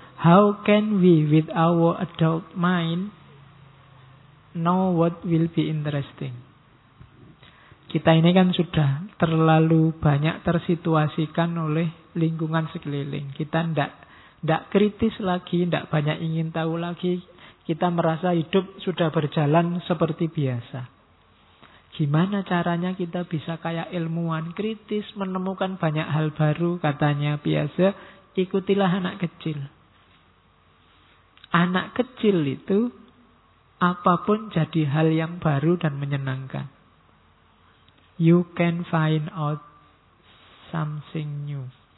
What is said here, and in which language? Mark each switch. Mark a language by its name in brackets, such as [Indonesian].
[English] How can we, with our adult mind, know what will be interesting? [Indonesian] Kita ini kan sudah terlalu banyak tersituasikan oleh lingkungan sekeliling. Kita tidak kritis lagi, tidak banyak ingin tahu lagi. Kita merasa hidup sudah berjalan seperti biasa. Gimana caranya kita bisa kayak ilmuwan kritis, menemukan banyak hal baru, katanya biasa, ikutilah anak kecil. Anak kecil itu, apapun jadi hal yang baru dan menyenangkan. [English] You can find out something new.